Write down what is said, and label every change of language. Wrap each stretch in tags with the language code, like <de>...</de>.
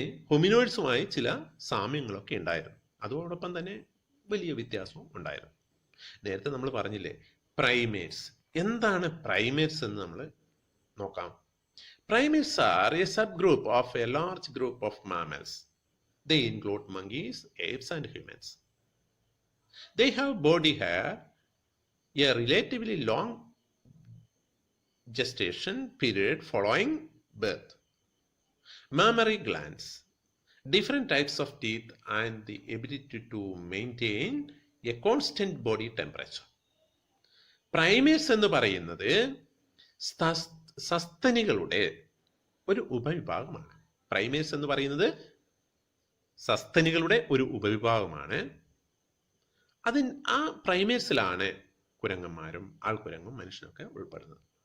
<ml>ഹൊമിനോയിഡ്സുമായി ചില സാമ്യങ്ങളൊക്കെ ഉണ്ടായിരുന്നു. അതോടൊപ്പം തന്നെ വലിയ വ്യത്യാസവും ഉണ്ടായിരുന്നു. നേരത്തെ നമ്മൾ പറഞ്ഞില്ലേ പ്രൈമേറ്റ്സ്. എന്താണ് പ്രൈമേറ്റ്സ് എന്ന് നമ്മൾ നോക്കാം.</ml> <en>Primates are a subgroup of a large group of mammals. They include monkeys, apes, and humans. They have body hair, a relatively long gestation period following birth, mammary glands, different types of teeth, and the ability to maintain a constant body temperature.</en> <ml>Primates എന്ന് പറയുന്നത് സസ്തനികളുടെ ഒരു ഉപവിഭാഗമാണ്. Primates എന്ന് പറയുന്നത് സസ്തനികളുടെ ഒരു ഉപവിഭാഗമാണ്. ആ പ്രൈമേറ്റ്സിലാണ് കുരങ്ങന്മാരും ആൾക്കുരങ്ങും മനുഷ്യനൊക്കെ ഉൾപ്പെടുന്നത്.</ml>